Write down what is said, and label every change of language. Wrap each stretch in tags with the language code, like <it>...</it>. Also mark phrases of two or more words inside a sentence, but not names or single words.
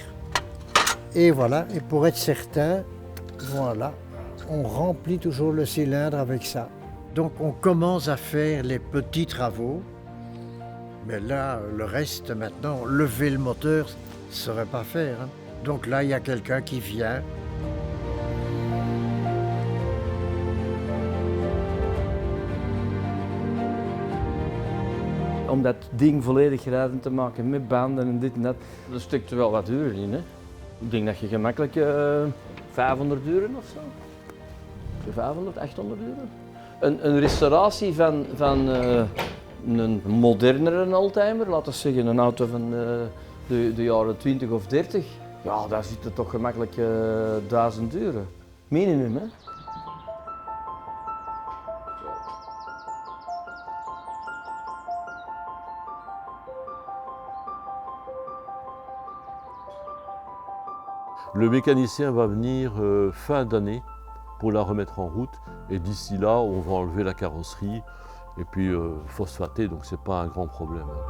<fr>Et voilà, et pour être certain, voilà, on remplit toujours le cylindre avec ça. Donc on commence à faire les petits travaux, mais là, le reste maintenant, lever le moteur, ne saurait pas faire. Hein. Donc là, il y a quelqu'un qui vient.</fr> <nl>Om dat ding volledig rijdend te maken met banden en dit en dat, daar steekt er wel wat uren in. Hè? Ik denk dat je gemakkelijk 500 uren of zo. 500, 800 uren. Een restauratie van een modernere oldtimer, laten we zeggen een auto van de jaren 20 of 30, ja, daar zitten toch gemakkelijk 1000 uren. Minimum, hè?</nl> <fr>Le mécanicien va venir fin d'année pour la remettre en route et d'ici là, on va enlever la carrosserie et puis phosphater, donc c'est pas un grand problème.</fr>